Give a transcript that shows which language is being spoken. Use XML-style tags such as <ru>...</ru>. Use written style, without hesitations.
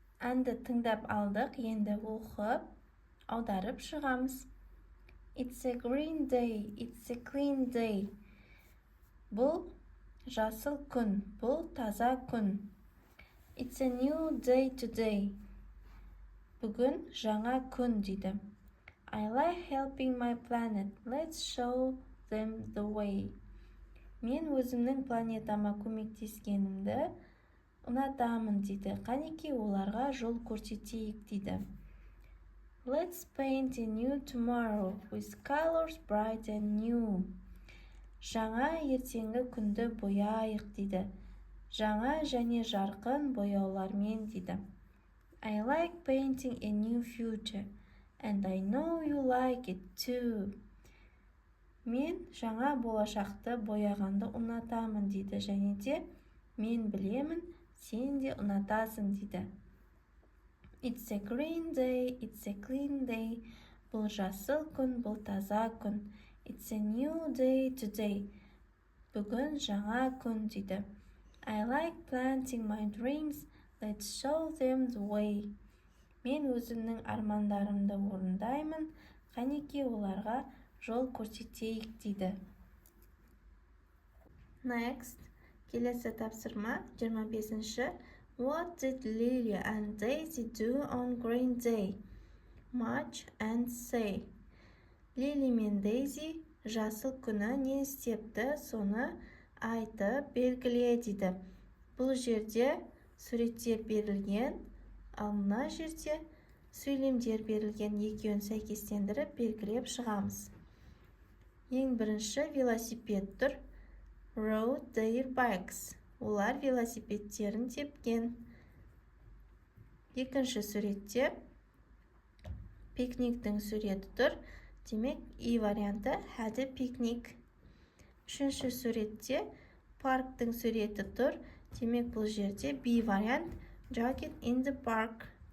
<kk>Әнді тыңдап алдық, енді оқып, аударып шығамыз.</kk> <en>It's a green day, it's a clean day.</en> <kk>Бұл жасыл күн, бұл таза күн.</kk> <en>It's a new day today.</en> <kk>Бүгін жаңа күн дейді.</kk> <en>I like helping my planet. Let's show them the way.</en> <kk>Мен өзімнің планетама көмектескенімді ұнатамын дейді. Қанекей оларға жол көрсетейік дейді.</kk> <en>Let's paint a new tomorrow with colors bright and new.</en> <kk>Жаңа ертеңгі күнді бояйық дейді. Жаңа және жарқын бояулармен дейді.</kk> <en>I like painting a new future, and I know you like it too.</en> <kk>Мен жаңа болашақты бояғанды ұнатамын дейді, және де мен білемін, сен де ұнатасың дейді.</kk> <en>It's a green day, it's a clean day.</en> <kk>Бұл жасыл күн, бұл таза күн.</kk> <en>It's a new day today.</en> <kk>Бүгін жаңа күн дейді.</kk> <en>I like planting my dreams. Let's show them the way.</en> <kk>Мен өзімнің армандарымды орындаймын. Қанекей оларға жол көрсетейік дейді.</kk> <en>Next,</en> <kk>келесі тапсырма 25-ші.</kk> <en>What did Lily and Daisy do on green day? Match and say.</en> <kk>Lily мен Daisy жасыл күні не істепті, соны айтып белгіле дейді. Бұл жерде суреттер берілген, ал мына жерде сөйлемдер берілген, екеуін сәйкестендіріп белгілеп шығамыз. Ең бірінші велосипед тұр.</kk> <en>Rode their bikes.</en> <kk>Олар велосипедтерін тепкен. Екінші суретте пикниктің суреті тұр. Демек, И варианты</kk> <en>had a picnic.</en> <kk>Үшінші суретте парктың суреті тұр. Демек, бұл жерде B вариант</kk> <en>jogged in the park.</en>